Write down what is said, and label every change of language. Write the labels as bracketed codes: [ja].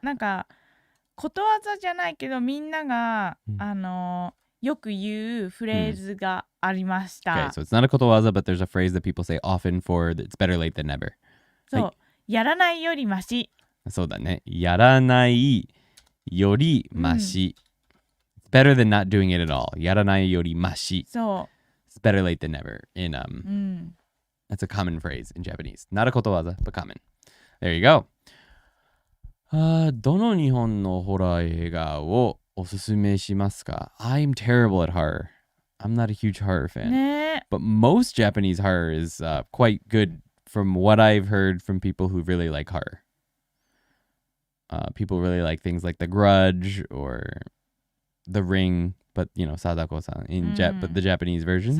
[ja] なんかことわざじゃないけどみんなが、よく言うフレーズがありました。 [en] Okay, so it's not a ことわざ, but there's a phrase that people say often for it's better late than never. [ja] そう、はい、やらないよりマシ。そうだね。やらないよりマシ。 [en] It's better than not doing it at all. [ja] やらないよりマシ。そう。 [en] It's better late than never. That's a common phrase in Japanese. Not a ことわざ, but common. There you go. [ja] どの日本のホラー映画をおすすめしますか？ [en] I'm terrible at horror. I'm not a huge horror fan. [ja] ね。 [en] But most Japanese horror is quite good from what I've heard from people who really like horror. People really like things like The Grudge or The Ring, but you know, Sadako-san but the Japanese versions.